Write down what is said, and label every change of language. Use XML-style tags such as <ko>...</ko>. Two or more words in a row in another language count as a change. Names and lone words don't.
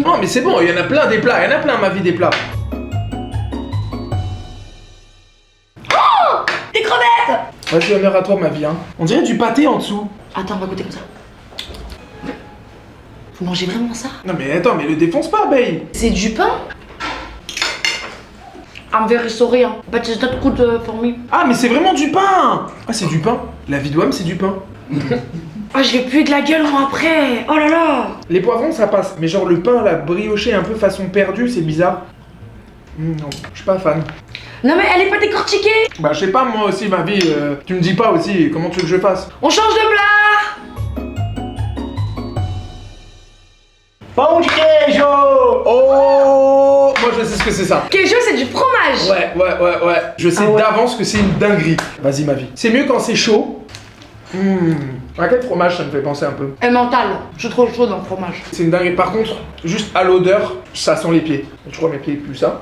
<fr>Non mais c'est bon, il y en a plein des plats, il y en a plein ma vie des plats. Des crevettes. Vas-y, honneur à toi ma vie hein. On dirait du pâté en dessous. Attends, on va goûter comme ça. Vous mangez vraiment ça? Non mais attends, mais le défonce pas, babe. C'est du pain?</fr> <en>I'm very sorry, but it's not good for me.</en> <fr>Ah mais c'est vraiment du pain. Ah c'est du pain. La vie d'homme c'est du pain. Ah, je vais puer de la gueule moi après. Oh là là. Les poivrons ça passe, mais genre le pain là brioché un peu façon perdue, c'est bizarre. Non, je suis pas fan. Non mais elle est pas décortiquée. Bah je sais pas moi aussi ma vie, tu me dis pas aussi comment tu veux que je fasse. On change de plat.</fr> <pt>Pão de queijo!</pt> <fr>Oh, moi je sais ce que c'est ça. Queijo, c'est du fromage. Ouais. Je sais Ah ouais. d'avance que c'est une dinguerie. Vas-y ma vie. C'est mieux quand c'est chaud. À quel fromage ça me fait penser un peu? Et mental. Je suis trop chaud dans le fromage. C'est une dinguerie. Par contre, juste à l'odeur, ça sent les pieds. Je crois que mes pieds puent ça.</fr>